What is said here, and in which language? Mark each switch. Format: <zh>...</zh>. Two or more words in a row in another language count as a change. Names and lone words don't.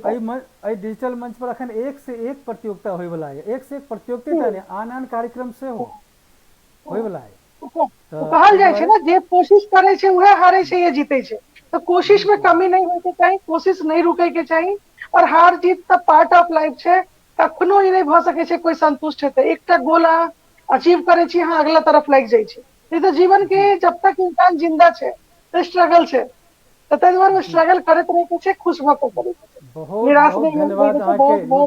<mai>डिजिटल मंच पर अखन एक से एक प्रतियोगिता होय वाला है, एक से एक प्रतियोगिता ने आन आन कार्यक्रम से होय वाला है। कहल जाइ छै ना जे कोशिश करे छै उहे हारे छै या जीते छै। तो कोशिश में कमी नहीं होय के चाही, कोशिश नहीं रुके के चाही। और हार जीत तऽ</mai> <en>part of life</en> <mai>छै, कखनो ई नहीं भऽ सकै छै कोई संतुष्ट हेतै। एकटा गोल अहाँ अचीव करे छी, अहाँ अगला तरफ लागि जाइ छै। नहीं तो जीवन के जब तक इंसान जिंदा छै तो स्ट्रगल छै, तो ताहि दुआरे स्ट्रगल करैत रहे के छै, खुश भऽ कऽ करे के छै। बहुत निराश बहुत नहीं होय धन्यवाद के छै। अहाँके बहुत</mai>